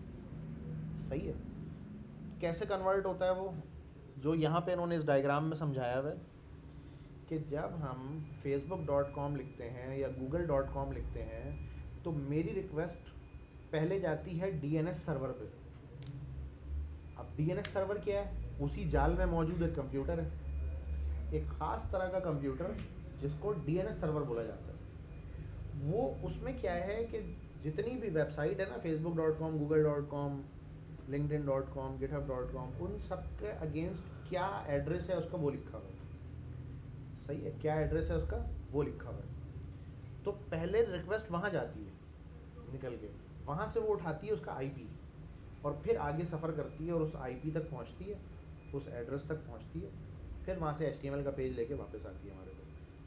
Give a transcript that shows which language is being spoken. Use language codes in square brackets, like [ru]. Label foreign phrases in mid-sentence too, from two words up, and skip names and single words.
[hi] सही है। कैसे कन्वर्ट होता है वो, जो यहाँ पे इन्होंने इस डायग्राम में समझाया हुआ है कि जब हम facebook.com लिखते हैं या google.com लिखते हैं, तो मेरी रिक्वेस्ट पहले जाती है [en] DNS server [hi] पे। अब [en] DNS server [hi] क्या है? उसी जाल में मौजूद एक कंप्यूटर है, एक ख़ास तरह का कंप्यूटर जिसको [en] DNS server [hi] बोला जाता है। वो उसमें क्या है कि जितनी भी वेबसाइट है ना, facebook.com, google.com, linkedin.com, github.com, उन सब के अगेंस्ट क्या एड्रेस है उसका वो लिखा हुआ है। सही है, क्या एड्रेस है उसका वो लिखा हुआ है। तो पहले रिक्वेस्ट वहाँ जाती है निकल के, वहाँ से वो उठाती है उसका IP, और फिर आगे सफ़र करती है और उस IP तक पहुँचती है, उस एड्रेस तक पहुँचती है, फिर वहाँ से HTML का पेज लेके वापस आती है हमारे पास।